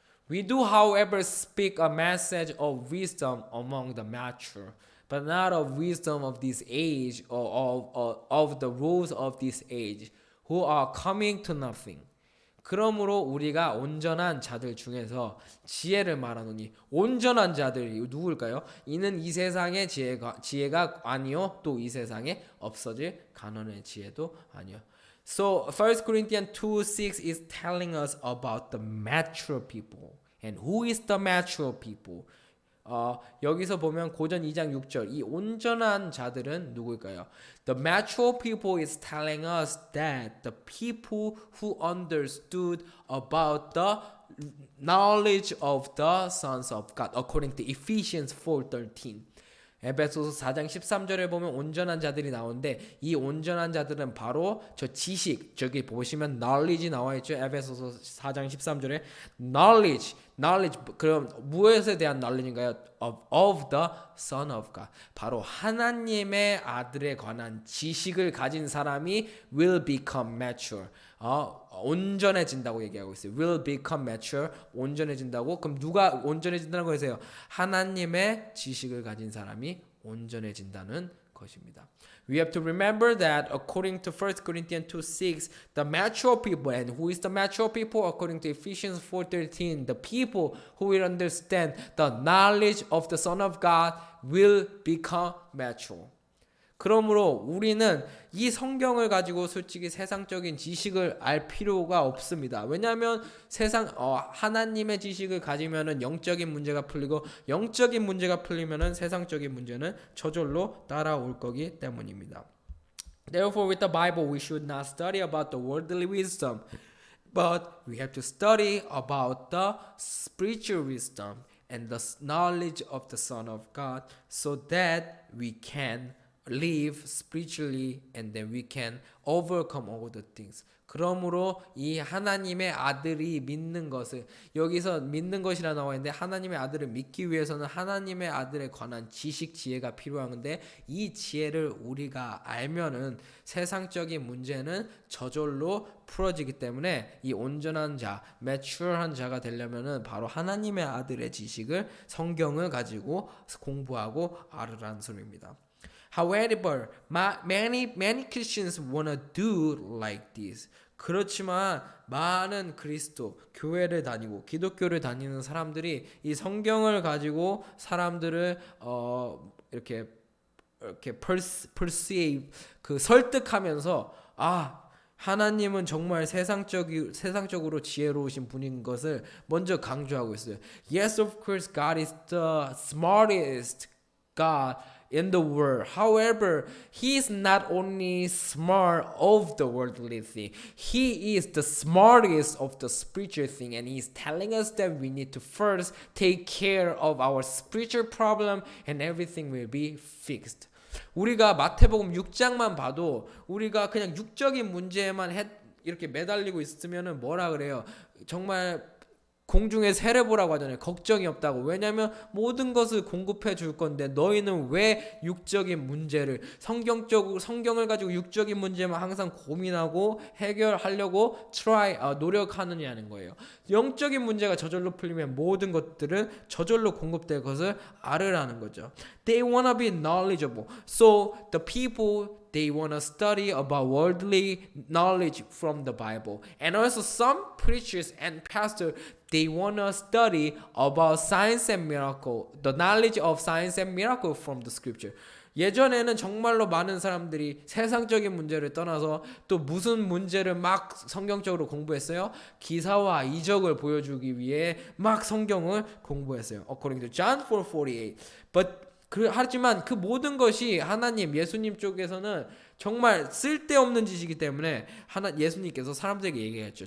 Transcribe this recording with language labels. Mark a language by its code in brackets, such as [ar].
[en] We do, however, speak a message of wisdom among the mature, but not of wisdom of this age or of the rules of this age, who are coming to nothing. [ko] 그러므로 우리가 온전한 자들 중에서 지혜를 말하노니 온전한 자들이 누구일까요? 이는 이 세상의 지혜가 아니요 또 이 세상에 없어질 가난의 지혜도 아니요. [en] So 1 Corinthians 2:6 is telling us about the mature people. And who is the mature people? [ko] 여기서 보면 고전 2장 6절 이 온전한 자들은 누구일까요? [en] The mature people is telling us that the people who understood about the knowledge of the sons of God according to Ephesians 4:13. [ko] 에베소서 4장 13절에 보면 온전한 자들이 나오는데 이 온전한 자들은 바로 저 지식, 저기 보시면 knowledge 나와 있죠. 에베소서 4장 13절에 knowledge 그럼 무엇에 대한 knowledge인가요? [en] of the Son of God. [ko] 바로 하나님의 아들에 관한 지식을 가진 사람이 [en] will become mature. [ko] 온전해진다고 얘기하고 있어요. [en] will become mature. [ko] 온전해진다고. 그럼 누가 온전해진다고 해서요? 하나님의 지식을 가진 사람이 온전해진다는 것입니다. [en] We have to remember that according to 1 Corinthians 2:6, the mature people, and who is the mature people? According to Ephesians 4:13, the people who will understand the knowledge of the Son of God will become mature. [ko] 그러므로 우리는 이 성경을 가지고 솔직히 세상적인 지식을 알 필요가 없습니다. 왜냐하면 하나님의 지식을 가지면은 영적인 문제가 풀리고 영적인 문제가 풀리면은 세상적인 문제는 저절로 따라올 거기 때문입니다. Therefore, with the Bible, we should not study about the worldly wisdom, but we have to study about the spiritual wisdom and the knowledge of the Son of God, so that we can live spiritually and then we can overcome all the things. 그러므로 이 하나님의 아들이 믿는 것을 여기서 믿는 것이라 나와 있는데 하나님의 아들을 믿기 위해서는 하나님의 아들에 관한 지식 지혜가 필요한데 이 지혜를 우리가 알면은 세상적인 문제는 저절로 풀어지기 때문에 이 온전한 자, mature한 자가 되려면은 바로 하나님의 아들의 지식을 성경을 가지고 공부하고 알으라는 소리입니다. [en] However, many Christians wanna do like this. [ko] 그렇지만 많은 교회를 다니고 기독교를 다니는 사람들이 이 성경을 가지고 사람들을 이렇게 이렇게 perceive 그 설득하면서 하나님은 정말 세상적으로 지혜로우신 분인 것을 먼저 강조하고 있어요. [en] Yes, of course, God is the smartest God in the world. However, He is not only smart of the worldly thing. He is the smartest of the spiritual thing, and He is telling us that we need to first take care of our spiritual problem, and everything will be fixed. [ko] 우리가 마태복음 6장만 봐도 우리가 그냥 육적인 문제에만 이렇게 매달리고 있으면은 뭐라 그래요? 정말 공중에 새를 보라고 하잖아요. 걱정이 없다고. 왜냐하면 모든 것을 공급해 줄 건데 너희는 왜 육적인 문제를 성경을 가지고 육적인 문제만 항상 고민하고 해결하려고 노력하느냐는 거예요. 영적인 문제가 저절로 풀리면 모든 것들은 저절로 공급될 것을 알으라는 거죠. [en] They wanna be knowledgeable. So the people they want to study about worldly knowledge from the Bible. And also some preachers and pastors, they want to study about science and miracle, the knowledge of science and miracle from the scripture. [ko] 예전에는 정말로 많은 사람들이 세상적인 문제를 떠나서 또 무슨 문제를 막 성경적으로 공부했어요? 기사와 이적을 보여주기 위해 막 성경을 공부했어요. [en] According to John 4:48. [ko] 하지만 그 모든 것이 하나님, 예수님 쪽에서는 정말 쓸데없는 지식이기 때문에 예수님께서 사람들에게 얘기했죠.